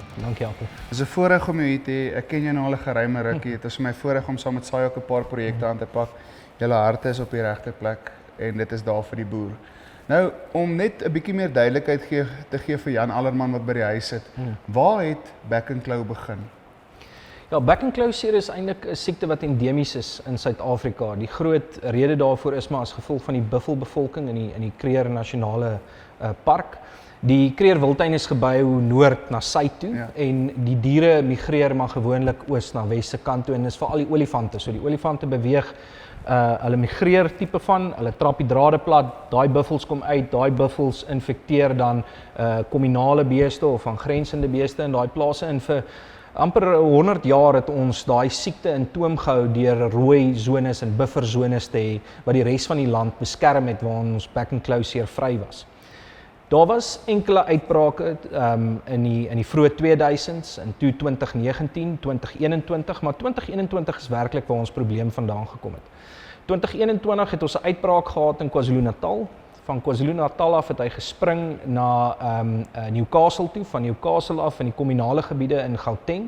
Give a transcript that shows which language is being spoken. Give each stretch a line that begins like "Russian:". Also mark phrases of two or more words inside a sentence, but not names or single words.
Afrikaans: Dankie Jaco. Het is 'n voorreg om jou hier te hê. Ek ken jou nou al 'n geruime rukkie. Dit is vir my voorreg om saam met SAI ook 'n paar projekte aan te pak. Julle harte is op die regte plek en dit is daar vir die boer. Nou, om net 'n bietjie meer duidelikheid te gee vir Jan Allerman wat by die huis sit. Waar het back-and-claw begin? Ja, back-and-claw seer is eintlik 'n siekte wat endemies is in Suid-Afrika. Die groot rede daarvoor is maar as gevolg van die buffelbevolking in die Kruger Nasionale Park. Die Kruger Wildtuin is gebou noord na suid toe en die diere migreer maar gewoonlik oos na wes se kant toe en dis veral die olifante. So die olifante beweeg, hulle migreer tipe van, hulle trap die drade plat, daai buffels kom uit, daai buffels infekteer dan kommunale beeste of aangrensende beeste in daai plase en vir amper 100 jaar het ons daai siekte in toom gehou deur rooi zones en bufferzones te hê wat die res van die land beskerm het waar ons back-and-claw seer vry was. Daar was enkele uitbrake in die vroeë 2000s en toe 2019, 2021, maar 2021 is werklik waar ons probleem vandaan gekom het. 2021 het ons 'n uitbraak gehad in KwaZulu-Natal. Van KwaZulu-Natal af het hy gespring na Newcastle toe, van Newcastle af in die kommunale gebiede in Gauteng.